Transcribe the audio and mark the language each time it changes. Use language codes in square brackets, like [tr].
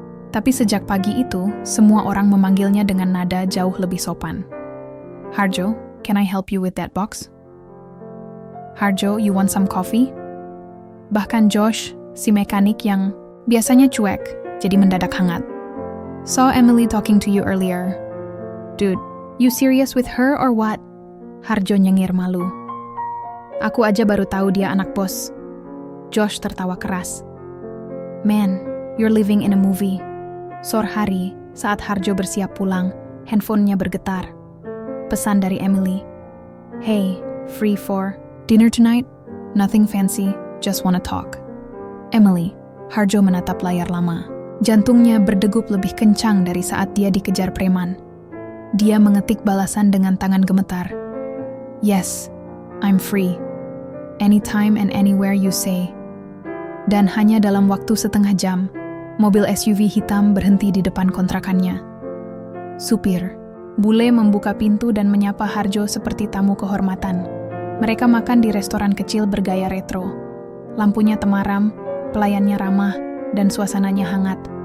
[id] Tapi sejak pagi itu, semua orang memanggilnya dengan nada jauh lebih sopan. [en] "Harjo, can I help you with that box?" "Harjo, you want some coffee?" [id] Bahkan Josh, si mekanik yang biasanya cuek, jadi mendadak hangat. [en] "Saw Emily talking to you earlier." "Dude, you serious with her or what?" [id] Harjo nyengir malu. "Aku aja baru tahu dia anak bos." Josh tertawa keras. [en] "Man, you're living in a movie." [id] Sore hari, saat Harjo bersiap pulang, handphonenya bergetar. Pesan dari Emily. [en] "Hey, free for dinner tonight? Nothing fancy, just wanna talk." [id] Emily. Harjo menatap layar lama. Jantungnya berdegup lebih kencang dari saat dia dikejar preman. Dia mengetik balasan dengan tangan gemetar. [en] Yes, I'm free. Anytime and anywhere you say. [id] Dan hanya dalam waktu setengah jam, mobil SUV hitam berhenti di depan kontrakannya. Supir, bule membuka pintu dan menyapa Harjo seperti tamu kehormatan. Mereka makan di restoran kecil bergaya retro. Lampunya temaram, pelayannya ramah, dan suasananya hangat.